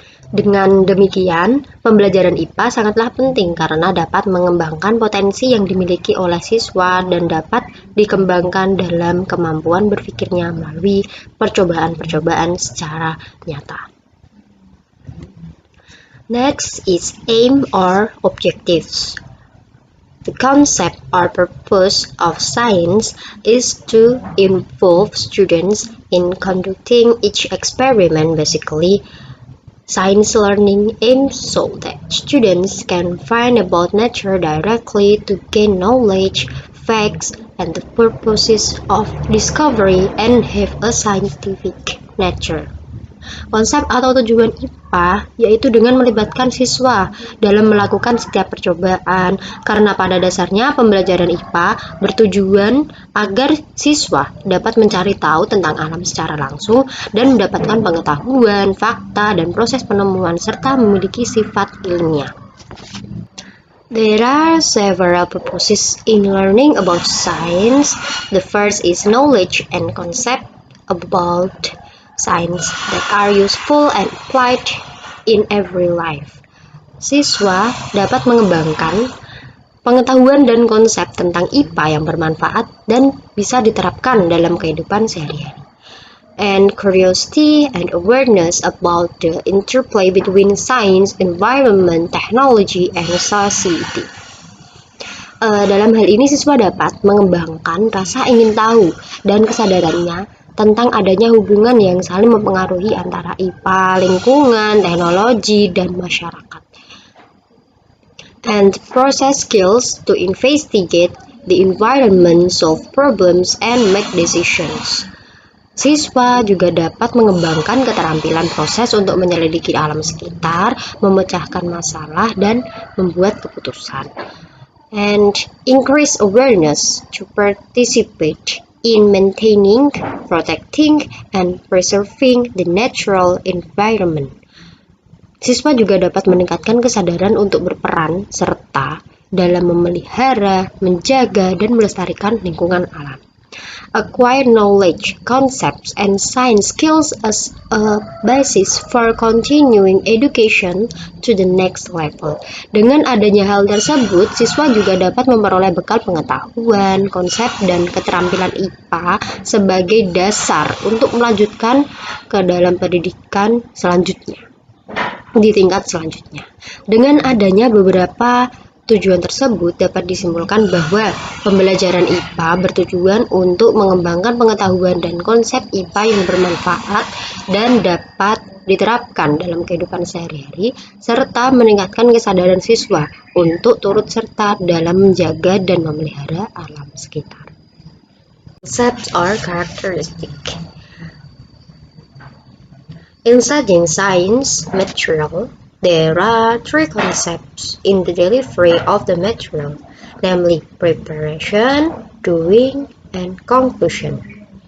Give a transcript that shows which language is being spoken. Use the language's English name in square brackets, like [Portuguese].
[Indonesian] Dengan demikian, pembelajaran IPA sangatlah penting karena dapat mengembangkan potensi yang dimiliki oleh siswa dan dapat dikembangkan dalam kemampuan berpikirnya melalui percobaan-percobaan secara nyata. [English] Next is aim or objectives. The concept or purpose of science is to involve students in conducting each experiment. Basically, science learning aims so that students can find about nature directly to gain knowledge, facts, and the purposes of discovery and have a scientific nature. [Indonesian] Konsep atau tujuan IPA yaitu dengan melibatkan siswa dalam melakukan setiap percobaan, karena pada dasarnya pembelajaran IPA bertujuan agar siswa dapat mencari tahu tentang alam secara langsung dan mendapatkan pengetahuan, fakta, dan proses penemuan serta memiliki sifat ilmiah. [English] There are several purposes in learning about science. The first is knowledge and concept about science that are useful and applied in every life. [Indonesian] Siswa dapat mengembangkan pengetahuan dan konsep tentang IPA yang bermanfaat dan bisa diterapkan dalam kehidupan sehari-hari. [English] And curiosity and awareness about the interplay between science, environment, technology, and society. [Indonesian] Dalam hal ini siswa dapat mengembangkan rasa ingin tahu dan kesadarannya tentang adanya hubungan yang saling mempengaruhi antara IPA, lingkungan, teknologi, dan masyarakat. [English] And process skills to investigate the environment, solve problems, and make decisions. [Indonesian] Siswa juga dapat mengembangkan keterampilan proses untuk menyelidiki alam sekitar, memecahkan masalah, dan membuat keputusan. [English] And increase awareness to participate in maintaining, protecting, and preserving the natural environment. [Indonesian] Siswa juga dapat meningkatkan kesadaran untuk berperan serta dalam memelihara, menjaga, dan melestarikan lingkungan alam. [English] Acquire knowledge, concepts, and science skills as a basis for continuing education to the next level. [Indonesian] Dengan adanya hal tersebut, siswa juga dapat memperoleh bekal pengetahuan, konsep, dan keterampilan IPA sebagai dasar untuk melanjutkan ke dalam pendidikan selanjutnya, di tingkat selanjutnya. Dengan adanya beberapa tujuan tersebut dapat disimpulkan bahwa pembelajaran IPA bertujuan untuk mengembangkan pengetahuan dan konsep IPA yang bermanfaat dan dapat diterapkan dalam kehidupan sehari-hari, serta meningkatkan kesadaran siswa untuk turut serta dalam menjaga dan memelihara alam sekitar. [English] Concepts or characteristic. In studying science material, there are three concepts in the delivery of the material, namely preparation, doing, and conclusion.